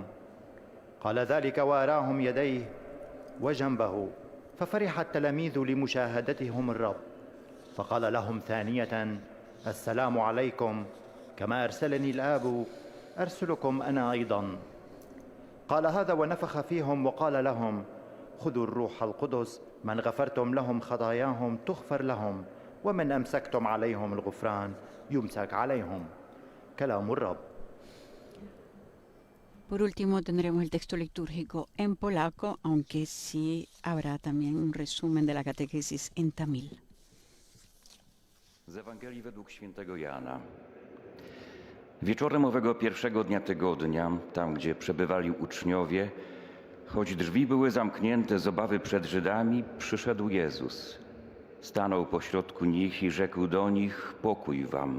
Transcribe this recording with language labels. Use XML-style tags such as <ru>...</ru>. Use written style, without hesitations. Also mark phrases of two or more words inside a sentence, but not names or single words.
<ar>قال ذلك وأراهم يديه وجنبه، ففرح التلاميذ لمشاهدتهم الرب، فقال لهم ثانية: "السلام عليكم، كما أرسلني الآب أرسلكم أنا أيضا." قال هذا ونفخ فيهم وقال لهم: "خذوا الروح القدس، من غفرتم لهم خطاياهم تغفر لهم، ومن أمسكتم عليهم الغفران يمسك عليهم. كلام الرب.</ar> <es>Por último, tendremos el texto litúrgico en polaco, aunque sí habrá también un resumen de la catequesis en tamil.</es> <pl>Z Ewangelii według świętego Jana. Wieczorem owego pierwszego dnia tygodnia, tam gdzie przebywali uczniowie, choć drzwi były zamknięte z obawy przed Żydami, przyszedł Jezus. Stanął pośrodku nich i rzekł do nich: pokój wam.</pl>